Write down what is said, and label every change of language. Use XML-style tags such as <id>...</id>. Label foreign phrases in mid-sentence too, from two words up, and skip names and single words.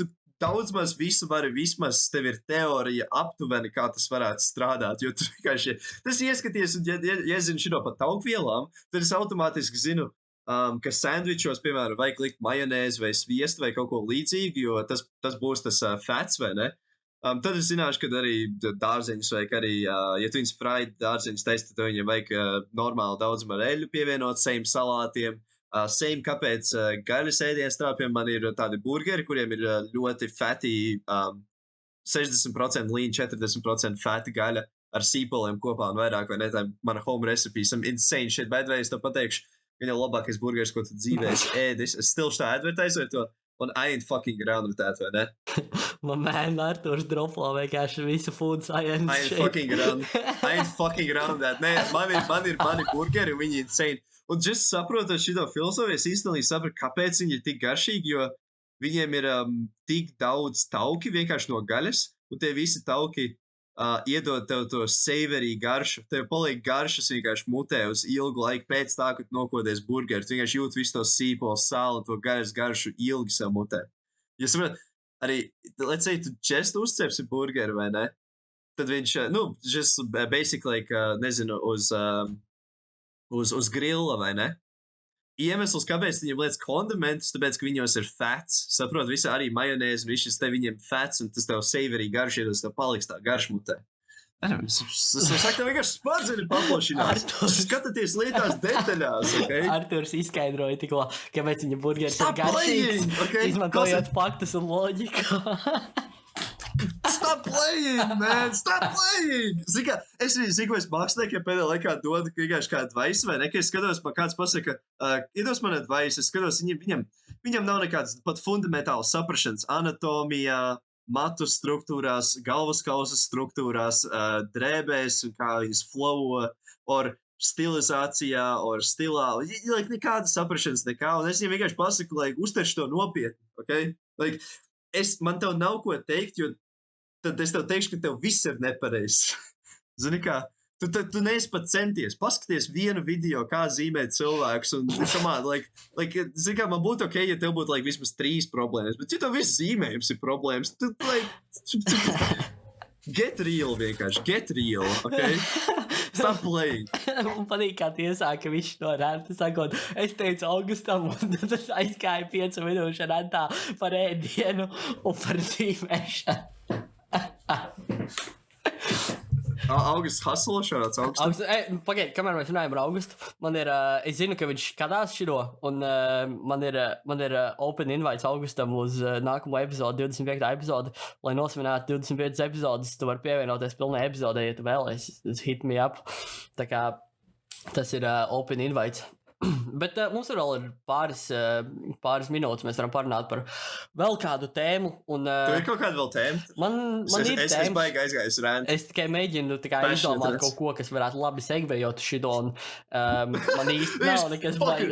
<lv>Tu daudz maz visu vari, vismaz tev ir teorija aptuveni, kā tas varētu strādāt, jo tu vienkārši, tas ieskaties, un ja zinu šito par taukvielām, tad es automātiski zinu, ka sandvičos, piemēram, vajag likt majonēzi vai sviestu vai kaut ko līdzīgu, jo tas būs tas fats, vai ne? Tad es zināšu, ka arī dārzeņus vajag arī, ja tu viņus fried dārzeņus taisi, tad viņiem vajag normāli daudzumu ar eļļu pievienot, same salātiem. Same, kāpēc gaļas ēdienas trāpiem man ir tādi burgeri, kuriem ir ļoti fatty, 60% lean, 40% fatty gaļa ar sīpoliem kopā un vairāk, vai ne? Tā mana</lv> <en>home recipe, some insane shit,</en> <lv>bet vai es to pateikšu, viņa labākais burgeris, ko tu dzīvē esi ēdis. Es still šitā advertizoju to, un</lv> <en>I ain't fucking around with that,</en> <lv>vai ne? Man man Arturs droplo vienkārši visu</lv> <en>food science. I ain't fucking around that.</en> <lv>Nē, man ir mani burgeri, un viņi insane. Un just saprotot šito filozofiju, es īstenībā sapratu, kāpēc viņi ir tik garšīgi, jo viņiem ir tik daudz tauki vienkārši no gaļas, un tie visi tauki iedod tev to savory garšu. Tev paliek garšas vienkārši mutē uz ilgu laiku pēc tā, kad nokodies burgeri. Tu vienkārši jūt visu to sīpolu, sāli un to gaļas garšu ilgi sev mutē. Ja saprot, arī,</lv> <en>let's say,</en> <lv>tu just uzcepsi burgeri, vai ne? Tad viņš,</lv> <en>just basically,</en> <lv>nezinu, uz grilla, vai ne? Iemesls, kāpēc viņiem lietas kondimentus, tāpēc, ka viņos ir fats. Saprot, visi arī majonēzi, un viss te viņiem fats, un tas tev savory garš, ja tas tev paliks tā garšmutē. Es saku, tev vienkārši smadzeņi paplašinās. Skatāties lietās detaļās, ok? Arturs izskaidroja tikko, kāpēc viņa burgeris ir garšīgs, izmantojot faktus un loģiku.</lv> <en>Stop playing, man! Stop playing!</en> <lv>Zini, es māksliniekiem pēdējā laikā dodu vienkārši kādu advice, vai ne? Ka es skatos, man kāds pasaka, iedos man advice, es skatos, viņam nav nekādas pat fundamentālas saprašanas anatomijā, matu struktūrās, galvaskausas struktūrās, drēbēs un kā viņas flow, or stilizācijā, or stilā. Nekādas saprašanas nekā, un es viņam vienkārši pasaku, uztverš to nopietni, ok? Man tev nav ko teikt, jo tad es tev teikšu, ka tev viss ir nepareizs. Zini kā, tu neesi pat centies. Paskaties vienu video, kā zīmēt cilvēkus, un zini kā, man būtu ok, ja tev būtu vismaz 3 problēmas, bet ja tev viss zīmējums ir problēmas, tad</lv> <en>get real</en> <lv>vienkārši,</lv> <en>get real,</en> <lv>ok?</lv> <en>Stop playing.</en> <lv>Man patīk, kā tu iesāki visu to rēntu, sakot, es teicu Augustam, un tad aizgāju 5 minūšu rēntā par ēdienu un par dzīvēšanu. Augusts hustlo šāds Augustam? Pagaid, kamēr mēs runājam ar Augustu, man ir, es zinu, ka viņš skatās šito, un man ir</lv> <en>open invites</en> <lv>Augustam uz nākamo epizodu, 25. epizodu, lai nosvinētu 25 epizodes, tu vari pievienoties pilnai epizodē, ja tu vēlies,</lv> <en>hit me up,</en> <lv>tā kā tas ir</lv> <en>open invites.</en> <lv>Bet mums vēl ir pāris minūtes, mēs varam parunāt par vēl kādu tēmu. Un, Tev ir kaut kāda vēl tēma? man ir Es tēmas. baigi aizgāju rēnu. Es tikai mēģinu izdomāt kaut ko, kas varētu labi segvējot šito, un man īsti nav nekas baigi.</lv>